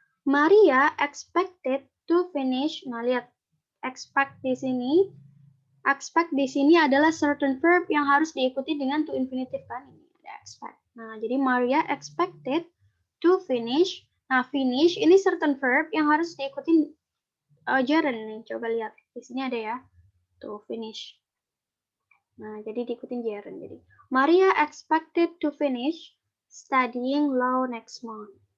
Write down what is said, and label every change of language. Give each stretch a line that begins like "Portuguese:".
English: Maria expected to finish.
Indonesian: Nah, lihat. Expect di sini. Expect di sini adalah certain verb yang harus diikuti dengan to infinitive kan. Ini ada expect.
English: Nah, jadi Maria expected to finish.
Indonesian: Nah, finish ini certain verb yang harus diikuti gerund nih. Coba lihat. Di sini ada ya. To finish. Nah, jadi diikutin gerund.
English: Jadi, Maria expected to finish studying law next month.